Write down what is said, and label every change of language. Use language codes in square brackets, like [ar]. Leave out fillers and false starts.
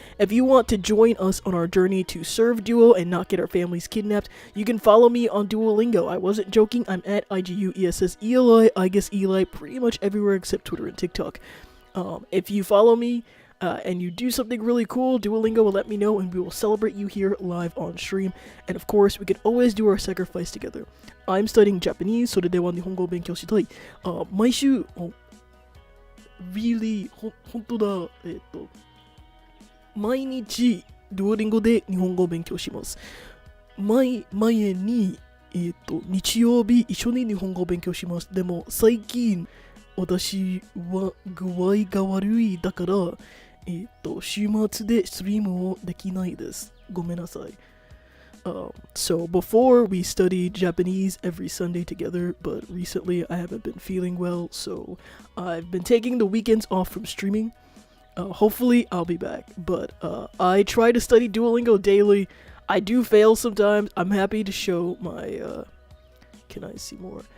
[en] If you want to join us on our journey to serve Duo and not get our families kidnapped, you can follow me on Duolingo. I wasn't joking, I'm at IGUESSELI, I guess Eli, pretty much everywhere except Twitter and TikTok. If you follow me, and you do something really cool, Duolingo will let me know and we will celebrate you here live on stream. And of course, we can always do our sacrifice together. I'm studying Japanese, [ja] それでは日本語を勉強したい。毎週、 [en] really、 [ja] 本当だ、毎日、Duolingo で日本語を勉強します。前に、日曜日一緒に日本語を勉強します。でも最近、私は具合が悪いだから、週末でストリームをできないです。ごめんなさい。 [en] So before we studied Japanese every Sunday together, but recently I haven't been feeling well, so I've been taking the weekends off from streaming. Hopefully I'll be back, but I try to study Duolingo daily. I do fail sometimes. I'm happy to show my can I see more?